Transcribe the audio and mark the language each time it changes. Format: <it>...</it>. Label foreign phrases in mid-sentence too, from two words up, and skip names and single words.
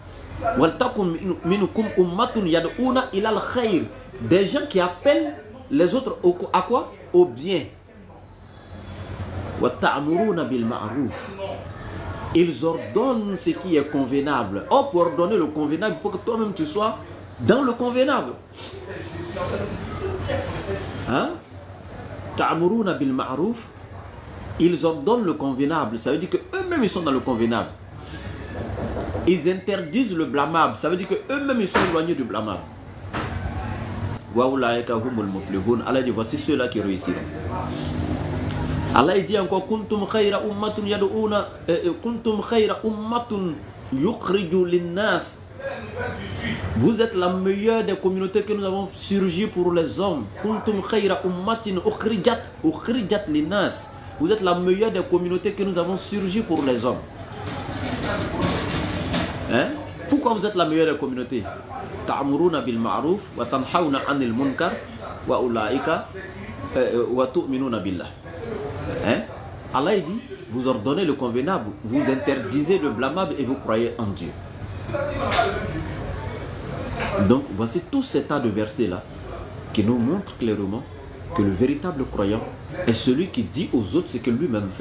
<fr>Des gens qui appellent les autres à quoi? Au bien. Ils ordonnent ce qui est convenable. Or, pour ordonner le convenable, il faut que toi-même tu sois dans le convenable. Hein?</fr> <ar>تأمرون بالمعروف.</ar> <fr>Ils ordonnent le convenable. Ça veut dire qu'eux-mêmes ils sont dans le convenable. Ils interdisent le blâmable. Ça veut dire qu'eux-mêmes ils sont éloignés du blâmable.</fr> <ar>وأولئك هم المفلحون.</ar> <fr>Allah dit voici ceux-là qui réussiront. Allah dit encore</fr> <ar>كنتم خير أمة يدعون كنتم خير أمة يخرج للناس</ar> <fr>Vous êtes la meilleure des communautés que nous avons surgi pour les hommes.</fr> <ar>كنتم خير أمة أخرجت للناس. Vous êtes la meilleure des communautés que nous avons surgi pour les hommes.</ar> <fr>Hein? Pourquoi vous êtes la meilleure des communautés?</fr> <ar>تأمرون بالمعروف وتنهون عن المنكر وأولئك وتؤمنون بالله.</ar> <fr>Hein? Allah dit, vous ordonnez le convenable, vous interdisez le blâmable et vous croyez en Dieu. Donc voici tout cet tas de versets là qui nous montrent clairement que le véritable croyant est celui qui dit aux autres ce que lui-même fait.</fr>